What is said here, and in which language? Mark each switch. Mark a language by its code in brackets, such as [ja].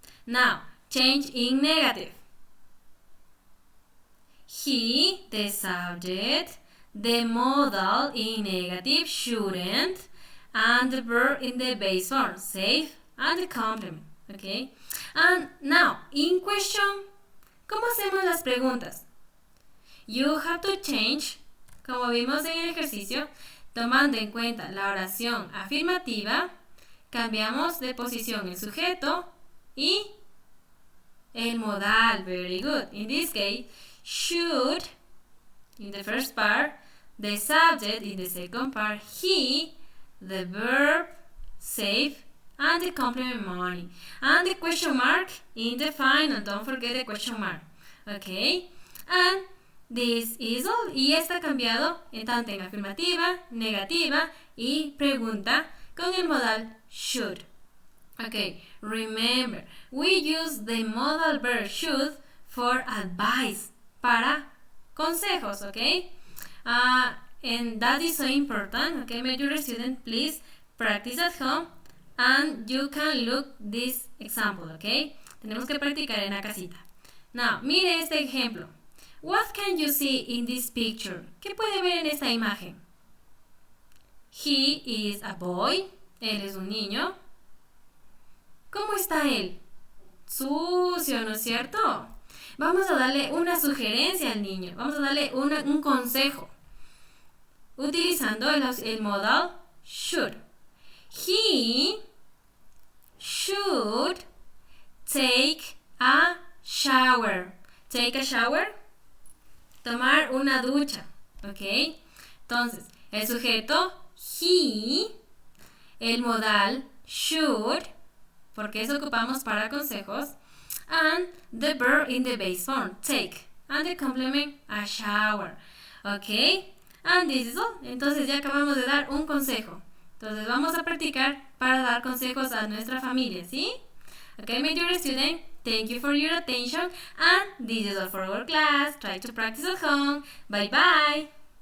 [en] Now, change in negative. He, the subject, the modal in negative, shouldn't, and the verb in the base form, save, and the complement. Okay? And now, in question, [es] ¿cómo hacemos las preguntas? [en] You have to change, [es] como vimos en el ejercicio, tomando en cuenta la oración afirmativa, cambiamos de posición el sujeto y el modal. [en] Very good. In this case, should, in the first part, the subject in the second part, he, the verb, save, and the complement money. And the question mark in the final, don't forget the question mark. Okay? And this is all. [es] Y está cambiado en tanto en afirmativa, negativa y pregunta con el modal should. [en] Okay, remember, we use the modal verb should for advice, [es] para consejos, [en] okay? And that is so important, okay? My dear student, please practice at home and you can look this example, okay? [es] Tenemos que practicar en la casita. [en] Now, [es] mire este ejemplo. [en] What can you see in this picture? [es] ¿Qué puede ver en esta imagen? [en] He is a boy. [es] Él es un niño. ¿Cómo está él? Sucio, ¿no es cierto? Vamos a darle una sugerencia al niño. Vamos a darle un consejo. Utilizando el modal [en] should. He should take a shower. Take a shower. [es] Tomar una ducha. [en] ¿Ok? [es] Entonces, el sujeto he, el modal should, porque eso ocupamos para consejos, [en] and the verb in the base form, take, and the complement, a shower. ¿Ok? And this is all. [es] Entonces ya acabamos de dar un consejo. Entonces vamos a practicar para dar consejos a nuestra familia, ¿sí? [en] Okay, my dear student, thank you for your attention, and this is all for our class. Try to practice at home. Bye bye.